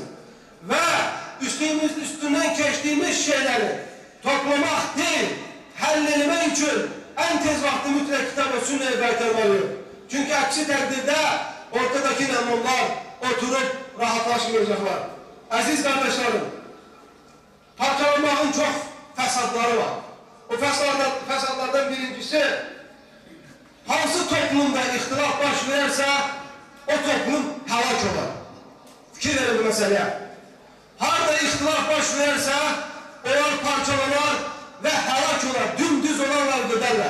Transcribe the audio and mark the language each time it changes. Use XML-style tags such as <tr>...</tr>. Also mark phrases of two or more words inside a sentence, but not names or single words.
<tr>Ve üstünden geçtiğimiz şeyleri toplamak değil, halletmek için en tez vakti mutlaka kitap ve sünneye kaytarmalıyız. Çünkü aksi takdirde ortadaki imamlar oturup rahatlaşmayacaklar. Aziz kardeşlerim, parçalanmanın çok fəsadları var.</tr> <az>O fəsadlardan birincisi, hansı toplumda ixtilaf baş verərsə, o toplum həlak olar. Fikir verin bu məsələyə. Harada ixtilaf baş verərsə, onlar parçalanar və həlak olar, dümdüz olarlar, gedərlər.</az>